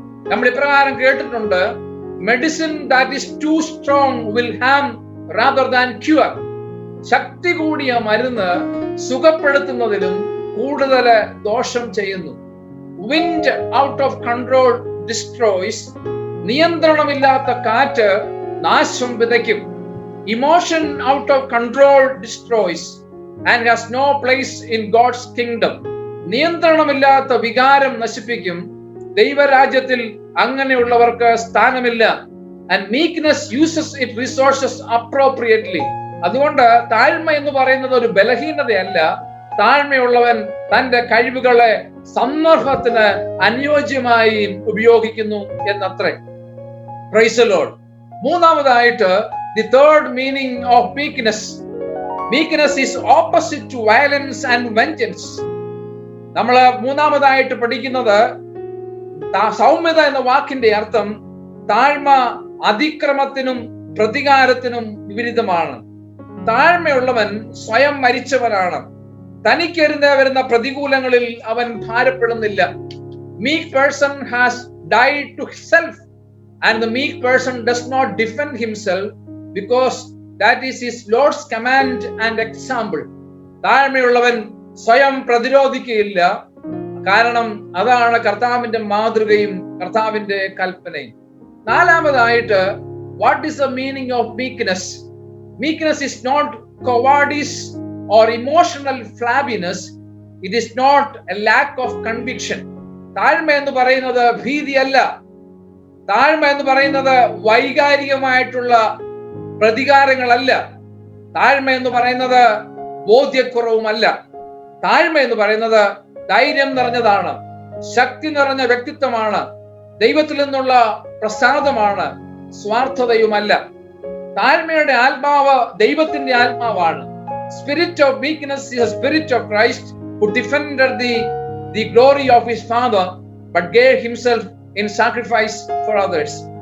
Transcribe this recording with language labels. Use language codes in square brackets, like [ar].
[ml] നമ്മൾ ഇപ്രകാരം കേട്ടിട്ടുണ്ട്: [en] Medicine that is too strong will harm rather than cure. [ml] ശക്തി കൂടിയ മരുന്ന് സുഖപ്പെടുത്തുന്നതിലും കൂടുതൽ ദോഷം ചെയ്യുന്നു. [en] Wind out of control destroys. [ml] നിയന്ത്രണമില്ലാത്ത കാറ്റ് നാശം വിതയ്ക്കും. [en] Emotion out of control destroys and has no place in God's kingdom. [ml] നിയന്ത്രണമില്ലാത്ത വികാരം നശിപ്പിക്കും. ദൈവരാജ്യത്തിൽ അങ്ങനെയുള്ളവർക്ക് സ്ഥാനമില്ല. [en] And meekness uses its resources appropriately. [ml] അതുകൊണ്ട് താഴ്മ എന്ന് പറയുന്നത് ഒരു ബലഹീനതയല്ല. താഴ്മയുള്ളവൻ തന്റെ കഴിവുകളെ സന്ദർഭത്തിന് അനുയോജ്യമായി ഉപയോഗിക്കുന്നു എന്നത്രേ. [en] Praise the lord. മൂന്നാമതായിട്ട് the third meaning of meekness. Meekness is opposite to violence and vengeance. [ml] നമ്മൾ മൂന്നാമതായിട്ട് പഠിക്കുന്നത് സൗമ്യത എന്ന വാക്കിന്റെ അർത്ഥം താഴ്മ അതിക്രമത്തിനും പ്രതികാരത്തിനും വിപരീതമാണ്. താഴ്മയുള്ളവൻ സ്വയം മരിച്ചവനാണ്. തനിക്കെതിരെ വരുന്ന പ്രതികൂലങ്ങളിൽ അവൻ ഭാരപ്പെടുന്നില്ല. [en] Meek person has died to self and the meek person does not defend himself because that is his Lord's command and example. [ml] താഴ്മയുള്ളവൻ സ്വയം പ്രതിരോധിക്കുകയില്ല, കാരണം അതാണ് കർത്താവിന്റെ മാതൃകയും കർത്താവിന്റെ കൽപ്പനയും. [en] നാലാമതായിട്ട്, what is the meaning of meekness? Meekness is not cowardice or emotional flabbiness. It is not a lack of conviction. [ml] താഴ്മ എന്ന് പറയുന്നത് ഭീതിയല്ല. താഴ്മ എന്ന് പറയുന്നത് വൈകാരികമായിട്ടുള്ള പ്രതികാരങ്ങളല്ല. താഴ്മ എന്ന് പറയുന്നത് ബോധ്യക്കുറവുമല്ല. താഴ്മ എന്ന് പറയുന്നത് ധൈര്യം നിറഞ്ഞതാണ്, ശക്തി നിറഞ്ഞ വ്യക്തിത്വമാണ്, ദൈവത്തിൽ നിന്നുള്ള പ്രസാദമാണ്, സ്വാർത്ഥതയുമല്ല. താഴ്മയുടെ ആത്മാവ് ദൈവത്തിന്റെ ആത്മാവാണ്. [en] Spirit of meekness is a spirit of Christ who defended the glory of his Father but gave himself in sacrifice for others.